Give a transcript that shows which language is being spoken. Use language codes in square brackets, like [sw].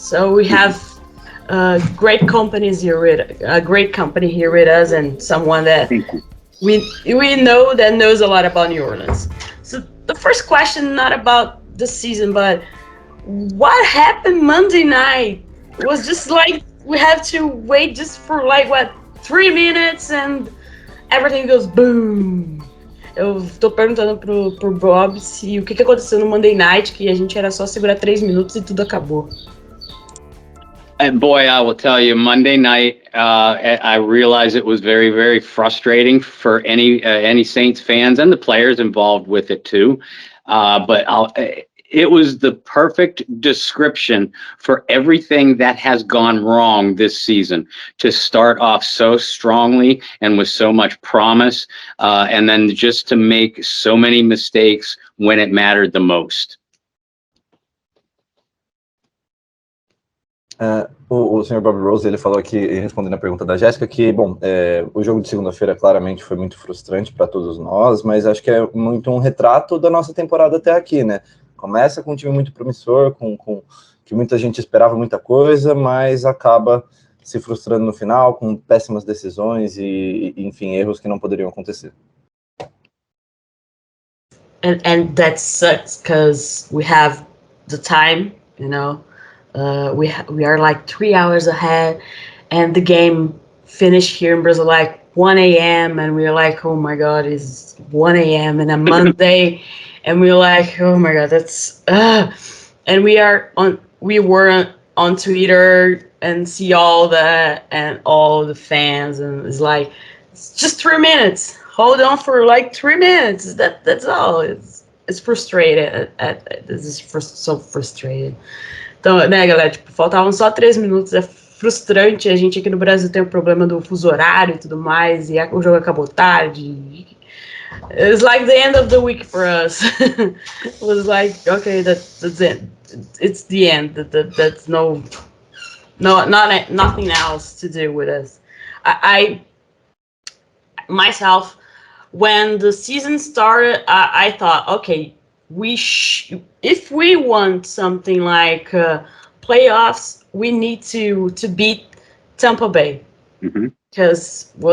[en] So we have great companies here a great company here with us, and someone that we know that knows a lot about New Orleans. So the first question, not about the season, but what happened Monday night? It was just like we have to wait just for 3 minutes and everything goes boom. [pt] Eu tô perguntando pro Bob se o que aconteceu no Monday Night, que a gente era só segurar 3 minutos e tudo acabou. [en] And boy, I will tell you, Monday night, I realized it was very, very frustrating for any Saints fans and the players involved with it too. But it was the perfect description for everything that has gone wrong this season, to start off so strongly and with so much promise, and then just to make so many mistakes when it mattered the most. [pt] O senhor Bob Rose, ele falou aqui, respondendo a pergunta da Jéssica, que, bom, o jogo de segunda-feira claramente foi muito frustrante para todos nós, mas acho que é muito um retrato da nossa temporada até aqui, né? Começa com um time muito promissor, com que muita gente esperava muita coisa, mas acaba se frustrando no final, com péssimas decisões e enfim, erros que não poderiam acontecer. [en] And that sucks because we have the time, you know. We are like 3 hours ahead, and the game finished here in Brazil like 1 a.m. and we're like, oh my god, it's 1 a.m. and a Monday, and we're like, oh my god, that's and we were on Twitter and see all that and all the fans, and it's like, it's just 3 minutes. Hold on for like 3 minutes. That's all. It's frustrated. This is so frustrated. [pt] Então, né, galera, tipo, faltavam só 3 minutos, é frustrante, a gente aqui no Brasil tem o problema do fuso horário e tudo mais, e o jogo acabou tarde. [en] It's like the end of the week for us. It was like, okay, that's it. It's the end. That's nothing else to do with us. I myself, when the season started, I thought, okay, if we want something like playoffs, we need to beat Tampa Bay, because